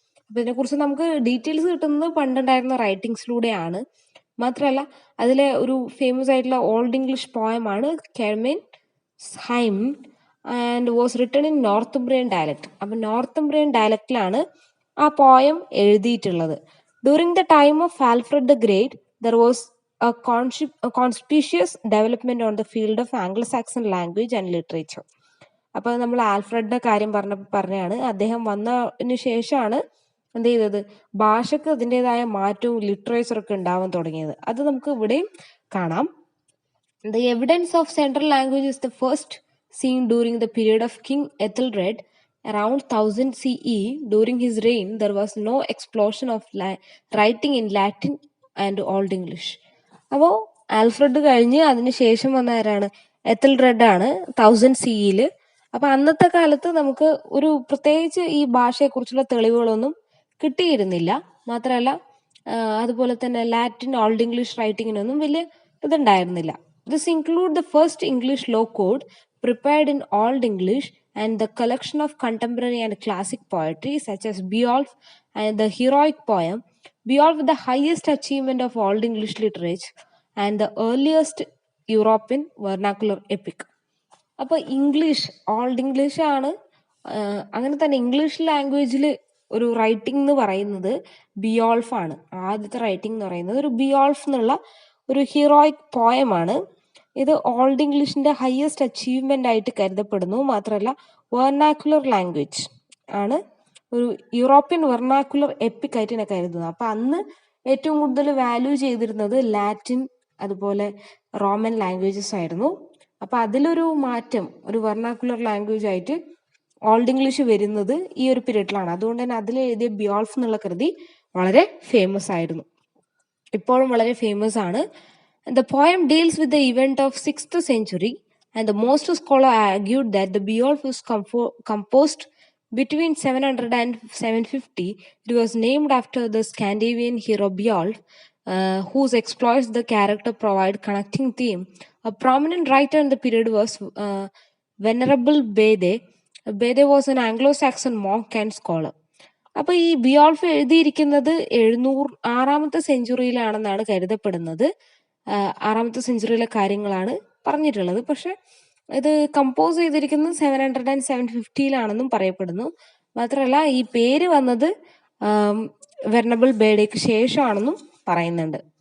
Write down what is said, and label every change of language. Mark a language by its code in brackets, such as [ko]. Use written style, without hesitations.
[ml] അപ്പം ഇതിനെക്കുറിച്ച് നമുക്ക് ഡീറ്റെയിൽസ് കിട്ടുന്നത് പണ്ടുണ്ടായിരുന്ന റൈറ്റിങ്സിലൂടെയാണ്. മാത്രമല്ല അതിലെ ഒരു ഫേമസ് ആയിട്ടുള്ള old English പോയമാണ് കെർമെൻ Haim [en] And was written in Northumbrian dialect. [ml] അപ്പം നോർത്തുംബ്രിയൻ ഡയലക്റ്റിലാണ് ആ പോയം എഴുതിയിട്ടുള്ളത്. [en] During the time of Alfred the Great there was a conspicuous development on the field of Anglo-Saxon language and literature. [ml] അപ്പോൾ നമ്മൾ ആൽഫ്രഡിന്റെ കാര്യം പറഞ്ഞാണ്. അദ്ദേഹം വന്നതിന് ശേഷമാണ് എന്ത് ചെയ്തത്, ഭാഷക്ക് അതിൻ്റെതായ മാറ്റവും ലിറ്ററേച്ചറൊക്കെ ഉണ്ടാവാൻ തുടങ്ങിയത്. അത് നമുക്ക് ഇവിടെയും കാണാം. [en] The evidence of central language is the first seen during the period of King Ethelred around 1000 CE. During his reign, there was no explosion of writing in Latin and Old English. [ml] അപ്പോൾ Alfred കഴിഞ്ഞ് അതിന് ശേഷം വന്ന ആരാണ്, എത്തൽറെഡ് ആണ് 1000 CE. അപ്പൊ അന്നത്തെ കാലത്ത് നമുക്ക് ഒരു പ്രത്യേകിച്ച് ഈ ഭാഷയെക്കുറിച്ചുള്ള തെളിവുകളൊന്നും കിട്ടിയിരുന്നില്ല. മാത്രമല്ല അതുപോലെ തന്നെ ലാറ്റിൻ ഓൾഡ് ഇംഗ്ലീഷ് റൈറ്റിങ്ങിനൊന്നും വലിയ ഇതുണ്ടായിരുന്നില്ല. [en] This include the first English law code prepared in Old English and the collection of contemporary and classic poetry such as Beowulf and the heroic poem. Beowulf, the highest achievement of Old English literature and the earliest European vernacular epic. [ml] അപ്പോൾ English, old English ആണ്. അങ്ങനെ തന്നെ English ലാംഗ്വേജിൽ ഒരു writing എന്ന് പറയുന്നത് ബിയോൾഫ് ആണ്. ആദ്യത്തെ റൈറ്റിംഗ് എന്ന് പറയുന്നത് ഒരു ബിയോൾഫ് എന്നുള്ള ഒരു ഹീറോയിക് പോയമാണ്. ഇത് ഓൾഡ് ഇംഗ്ലീഷിന്റെ ഹയസ്റ്റ് അച്ചീവ്മെന്റ് ആയിട്ട് കരുതപ്പെടുന്നു. മാത്രമല്ല വെർനാക്കുലർ ലാംഗ്വേജ് ആണ് ഒരു യൂറോപ്യൻ വെർണാക്കുലർ എപ്പിക് ആയിട്ടാണ് കരുതുന്നത്. അപ്പം അന്ന് ഏറ്റവും കൂടുതൽ വാല്യൂ ചെയ്തിരുന്നത് ലാറ്റിൻ അതുപോലെ റോമൻ ലാംഗ്വേജസ് ആയിരുന്നു. അപ്പം അതിലൊരു മാറ്റം, ഒരു വെർണാക്കുലർ ലാംഗ്വേജ് ആയിട്ട് ഓൾഡ് ഇംഗ്ലീഷ് വരുന്നത് ഈ ഒരു പീരീഡിലാണ്. അതുകൊണ്ട് തന്നെ അതിൽ എഴുതിയ ബിയോൾഫ് എന്നുള്ള കൃതി വളരെ ഫേമസ് ആയിരുന്നു, ഇപ്പോഴും വളരെ ഫേമസ് ആണ്. [en] The poem deals with the event of 6th century, and the most scholar argued that the Beowulf was composed between 700 and 750. It was named after the Scandinavian hero Beowulf, whose exploits the character provide connecting theme. A prominent writer in the period was Venerable Bede. Bede was an Anglo-Saxon monk and scholar. [ml] അപ്പോൾ ഈ ബിയോൾഫ് എഴുതിയിരിക്കുന്നത് 6ാമത്തെ സെഞ്ചുറിയിലാണെന്നാണ് കരുതപ്പെടുന്നത്. 6ാമത്തെ സെഞ്ചുറിയിലെ കാര്യങ്ങളാണ് പറഞ്ഞിട്ടുള്ളത്. പക്ഷെ ഇത് compose ചെയ്തിരിക്കുന്നത് 700 and 750 പറയപ്പെടുന്നു. മാത്രമല്ല ഈ പേര് വന്നത് വെർണബിൾ ബേഡയ്ക്ക് ശേഷമാണെന്നും പറയുന്നുണ്ട്.